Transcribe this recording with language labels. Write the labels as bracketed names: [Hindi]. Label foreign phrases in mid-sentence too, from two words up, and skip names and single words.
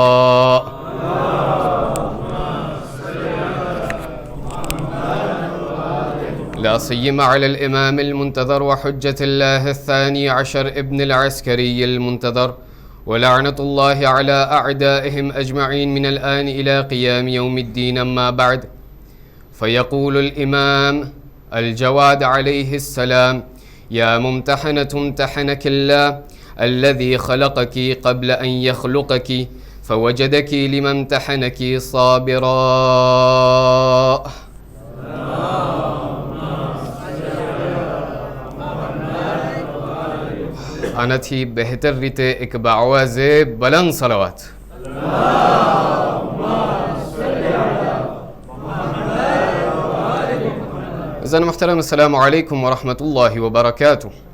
[Arabic] لا سيما على الإمام المنتظر وحجة الله الثاني عشر ابن العسكري المنتظر ولعنة الله على أعدائهم أجمعين من الآن إلى قيام يوم الدين. أما بعد، فيقول الإمام الجواد عليه السلام: يا ممتحنة امتحنك الله الذي خلقك قبل أن يخلقك فوجدك لما امتحنك صابرا. [Gujarati] આનાથી બહેતર રીતે એક બાવાઝે બલંદ સલાવત. અઝાન મુહતરમ, [Arabic] السلام عليكم ورحمة الله وبركاته.